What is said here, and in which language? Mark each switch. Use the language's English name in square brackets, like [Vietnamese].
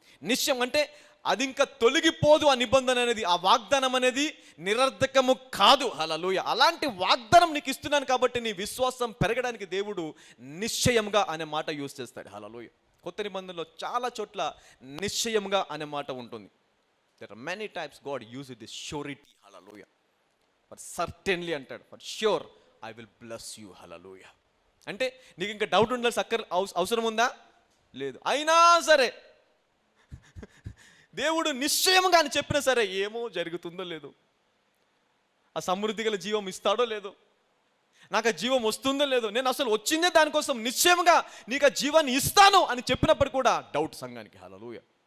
[Telugu] నిశ్చయం అంటే అది ఇంకా తొలగిపోదు. ఆ నిబంధన అనేది, ఆ వాగ్దానం అనేది నిరర్ధకము కాదు. హల్లెలూయా. అలాంటి వాగ్దానం నీకు ఇస్తున్నాను కాబట్టి నీ విశ్వాసం పెరగడానికి దేవుడు నిశ్చయంగా అనే మాట యూజ్ చేస్తాడు. హల్లెలూయా. కొత్త నిబంధనలో చాలా చోట్ల నిశ్చయంగా అనే మాట ఉంటుంది. [English] There are many times God uses this surety. Hallelujah. For certainly అంటాడు. For sure I will bless you. [Telugu] Hallelujah. అంటే నీకు ఇంకా డౌట్ ఉండాల్సి అవసరం ఉందా? లేదు. అయినా సరే దేవుడు నిశ్చయంగా అని చెప్పినా సరే ఏమో జరుగుతుందో లేదో, ఆ సమృద్ధి గల జీవం ఇస్తాడో లేదో, నాకు ఆ జీవం వస్తుందో లేదో, నేను అసలు వచ్చిందే దానికోసం, నిశ్చయంగా నీకు ఆ జీవాన్ని ఇస్తాను అని చెప్పినప్పుడు కూడా డౌట్ సంఘానికి. హల్లెలూయా.